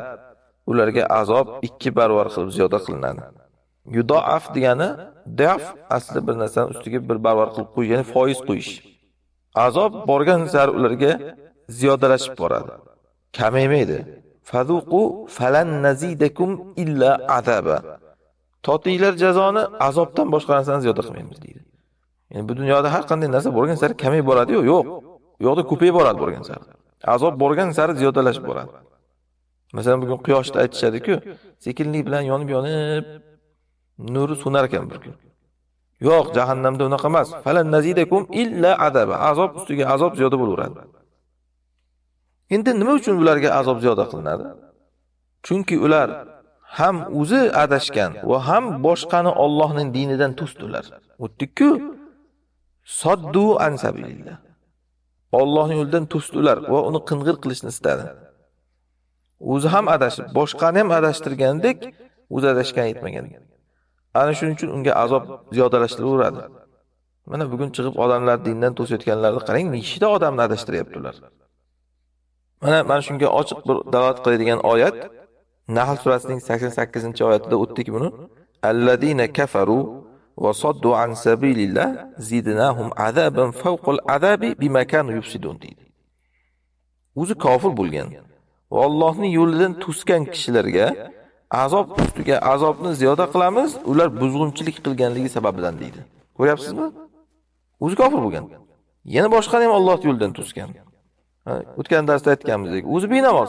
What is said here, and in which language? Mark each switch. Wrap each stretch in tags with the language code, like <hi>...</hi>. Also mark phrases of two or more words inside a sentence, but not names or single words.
<uz>Ularga azob 2 barobar qilib ziyoda qilinadi. Yudaaf degani daf asli bir narsani ustiga 1 barobar qilib qo'yish, ya'ni foiz qo'yish. Azob borgan sari ularga ziyodalashib boradi. Kamaymaydi.</uz> <ar>فذوقوا فلن نزيدكم إلا عذابا.</ar> <uz>Totinglar jazoni azobdan boshqa narsani ziyoda qilmaymiz deydi. Ya'ni bu dunyoda har qanday narsa borgan sari kamayib boradi-yu, yo'q. U yoqda ko'payib boradi borgan sari. Azob borgan sari ziyodalashib boradi. Masalan, bugun quyoshda aytishadi-ku, sekinlik bilan yonib-yonib nuri so'nar ekan bir kun. Yo'q, jahannamda unaqa emas.</uz> <ar>فلن نزيدكم إلا عذابا.</ar> <uz>Azob ustiga azob ziyoda bo'laveradi. Endi nima uchun ularga azob ziyoda qilinadi? Chunki ular ham o'zi adashgan va ham boshqani Allohning dinidan to'sdilar.</uz> <ar>O'tdik-ku, صدوا عن سبيل الله.</ar> <uz>Allohning yo'lidan to'sdilar va uni qing'ir qilishni istadi. O'zi ham adashib, boshqani ham adashtirgandek, o'zi adashgan yetmagan. Ana shuning uchun unga azob ziyodalashtiriladi. Mana bugun chiqib odamlar dindan to'sayotganlarni qarang, nechta odamni adashtiryaptilar. Mana shunga ochiq bir dalolat qiladigan oyat Nahl surasining 88-oyatida o'tdik buni.</uz> <ar>الذين كفروا وصدوا عن سبيل الله زدناهم عذابا فوق العذاب بما كانوا يفسدون deydi.</ar> <uz>O'zi kofir bo'lgan va Allohning yo'lidan to'sgan kishilarga azob ustiga azobni ziyoda qilamiz, ular buzg'unchilik qilganligi sababidan deydi. Ko'ryapsizmi? O'zi kofir bo'lgan. Yana boshqani ham Alloh yo'lidan to'sgan. O'tgan darsda aytganimizdek, o'zi benamoz.</uz>